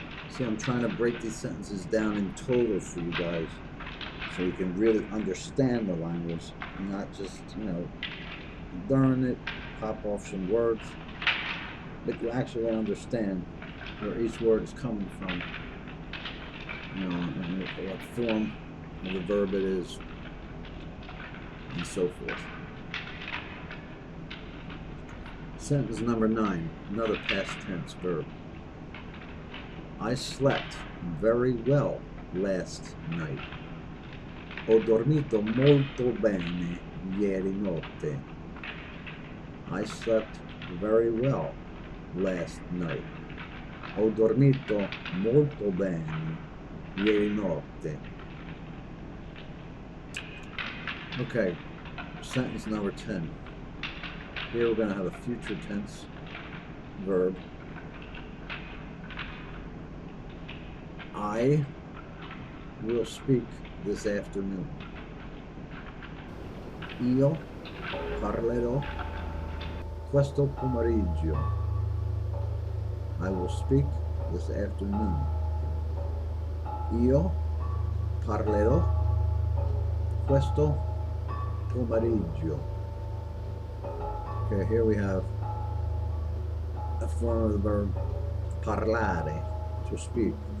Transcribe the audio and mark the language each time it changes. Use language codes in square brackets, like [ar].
[en] See, I'm trying to break these sentences down in total for you guys so you can really understand the language and not just, learn it, pop off some words, but you actually understand where each word is coming from, and what form of the verb it is, and so forth. Sentence number 9, another past tense verb. I slept very well last night. [it] Ho dormito molto bene ieri notte. [en] I slept very well last night. [it] Ho dormito molto bene ieri notte. [en] Okay, sentence number 10. Here we're going to have a future tense verb. I will speak this afternoon. [it] Io parlerò questo pomeriggio. [en] I will speak this afternoon. [it] Io parlerò questo pomeriggio. [en] Okay, here we have a form of the verb parlare, to speak.